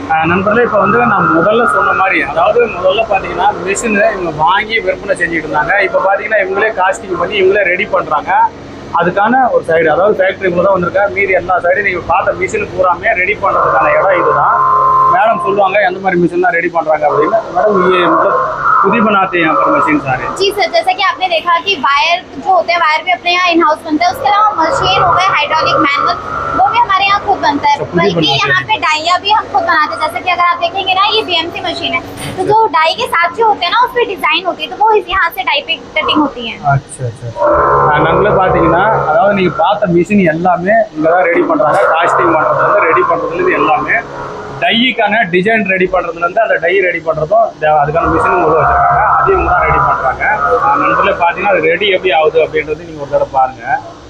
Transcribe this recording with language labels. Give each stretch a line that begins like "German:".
Tamil: நண்பர்களே, இப்போ வந்து நான் முதல்ல சொன்ன மாதிரி, அதாவது முதல்ல பார்த்தீங்கன்னா மிஷினு இவங்க வாங்கி விற்பனை செஞ்சுட்டு இருந்தாங்க. இப்போ பார்த்தீங்கன்னா இவங்களே காஸ்டிங் பண்ணி இவங்களே ரெடி பண்ணுறாங்க. அதுக்கான ஒரு சைடு, அதாவது ஃபேக்ட்ரிக்குள்ள தான் வந்திருக்கா. மீதி எல்லா சைடும் நீங்கள் பார்த்த மிஷின் பூராமே ரெடி பண்ணுறதுக்கான இடம் இதுதான்.
Hindi: मैडम
Tamil: சொல்லுவாங்க எந்த மாதிரி மிஷின்லாம் ரெடி பண்றாங்க அப்படினா
Hindi: मैडम ये मतलब खुद ही बनाते हैं यहाँ पर मशीन सारे। जी सर, जैसा कि आपने देखा कि वायर जो होते हैं वायर भी अपने यहाँ इन हाउस बनता है। उसके अलावा मशीन हो गए हाइड्रोलिक मैनुअल, वो भी हमारे यहाँ खुद बनता है। बल्कि यहाँ पे डाइया भी हम खुद बनाते हैं। जैसे कि अगर आप देखेंगे ना, ये बीएमसी मशीन है, तो जो डाई के साथ जो होते हैं ना, उस पर डिजाइन होती है, तो वो यहाँ से डाई पे कटिंग होती है।
Tamil: अच्छा अच्छा, நம்மளே பாத்தீங்கன்னா அதாவது நீங்க பார்த்த மிஷின் எல்லாமே இங்க தான் ரெடி பண்றாங்க. காஸ்டிங் பண்றதுல இருந்து ரெடி பண்றதுல இருந்து எல்லாமே டைக்கான டிசைன் ரெடி பண்ணுறதுல இருந்து அந்த டை ரெடி பண்ணுறதும் அதுக்கான மிஷினும் உள்ள வச்சுருக்காங்க. அதையும் தான் ரெடி பண்ணுறாங்க. நண்பர்களே பார்த்தீங்கன்னா அது ரெடி எப்படி ஆகுது அப்படின்றது நீங்கள் ஒரு தடவை பாருங்கள்.